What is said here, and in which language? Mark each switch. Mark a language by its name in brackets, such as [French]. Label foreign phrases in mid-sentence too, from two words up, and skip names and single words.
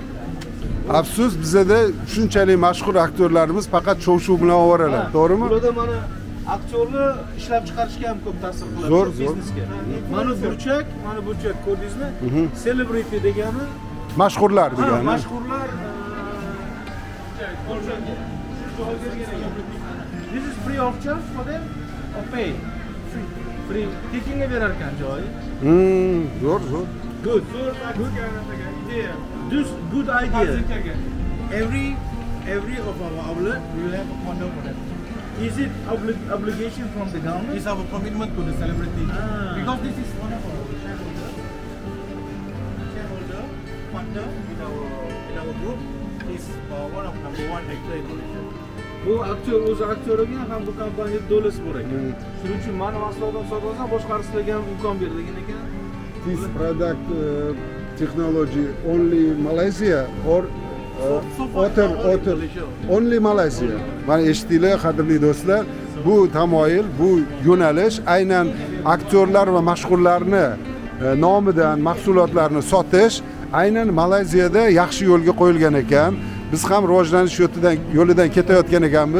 [Uzbek] Afsus, bizada shunchalik mashhur aktyorlarimiz faqat shov-shuv bilan ovoralar, to'g'rimi? Bularda mana aktyorlar ishlab chiqarishga ham ko'p ta'sir qiladi Zo'r, shu biznesga. Mana burchak ko'rdingizmi? Celebrity degani Mashhurlar degani. [English] mashhurlar This is free of charge for them or pay? Free. [Uzbek] Tekinga berar ekan joyi. Zo'r. [English] Good. This good idea. Every of our outlet, we will have a corner for them. Is it obligation from the government? It's our commitment to the celebrity. Because this is one of our shareholder partner in our group is one of number one actor in Malaysia. [Uzbek] Bu aktyor o'zi aktyorga ham bu kompaniyada do'lasi bor ekan. Shuning uchun mani mahsulotlarni sotib olsa boshqarishlarga ham imkon berilgan ekan. [English] This product technology only Malaysia or Otter only Malaysia. [Uzbek] Mana eshitdinglar qadrli do'stlar, bu tamoyil, bu yo'nalish aynan aktyorlar va mashhurlarni nomidan mahsulotlarni sotish aynan Malayziyada yaxshi yo'lga qo'yilgan ekan. Biz ham rivojlanish yo'lidan ketayotgan ekanmiz.